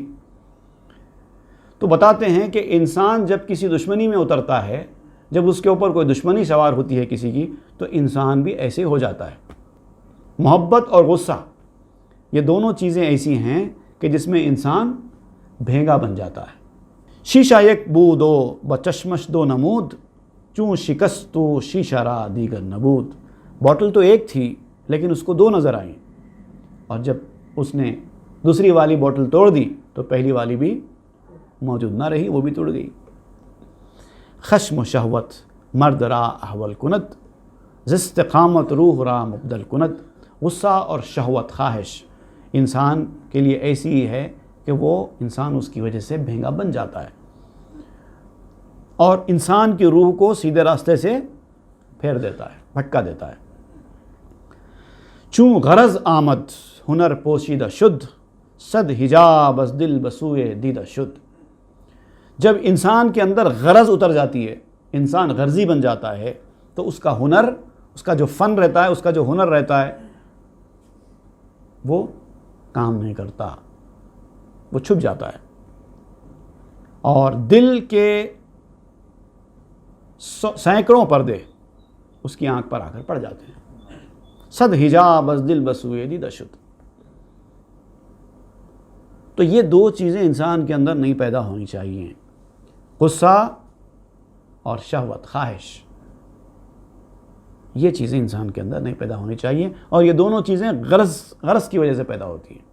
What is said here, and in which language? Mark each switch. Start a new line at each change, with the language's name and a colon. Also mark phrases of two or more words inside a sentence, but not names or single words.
Urdu: تو بتاتے ہیں کہ انسان جب کسی دشمنی میں اترتا ہے، جب اس کے اوپر کوئی دشمنی سوار ہوتی ہے کسی کی، تو انسان بھی ایسے ہو جاتا ہے۔ محبت اور غصہ یہ دونوں چیزیں ایسی ہیں کہ جس میں انسان بھینگا بن جاتا ہے۔
Persian: شیشہ یک بود و بچشمش دو نمود، چون شکست تو شیشہ را دیگر نبود۔
Urdu: بوتل تو ایک تھی لیکن اس کو دو نظر آئیں، اور جب اس نے دوسری والی بوتل توڑ دی تو پہلی والی بھی موجود نہ رہی، وہ بھی ٹوٹ گئی۔
Persian: خشم و شہوت مرد را احول کند، ز استقامت روح را مبدل کند۔
Urdu: غصہ اور شہوت، خواہش انسان کے لیے ایسی ہی ہے کہ وہ انسان اس کی وجہ سے بھینگا بن جاتا ہے اور انسان کی روح کو سیدھے راستے سے پھیر دیتا ہے، بھٹکا دیتا ہے۔
Persian: چون غرض آمد ہنر پوشیدہ شد، صد حجاب از دل بسوئے دیدہ شد۔
Urdu: جب انسان کے اندر غرض اتر جاتی ہے، انسان غرضی بن جاتا ہے، تو اس کا ہنر، اس کا جو فن رہتا ہے، اس کا جو ہنر رہتا ہے، وہ کام نہیں کرتا، وہ چھپ جاتا ہے، اور دل کے سینکڑوں پردے اس کی آنکھ پر آ کر پڑ جاتے ہیں۔
Persian: صد حجاب از دل بسوئے دیدہ شد۔
Urdu: تو یہ دو چیزیں انسان کے اندر نہیں پیدا ہونی چاہیے، غصہ اور شہوت، خواہش، یہ چیزیں انسان کے اندر نہیں پیدا ہونی چاہیے، اور یہ دونوں چیزیں غرض کی وجہ سے پیدا ہوتی ہیں۔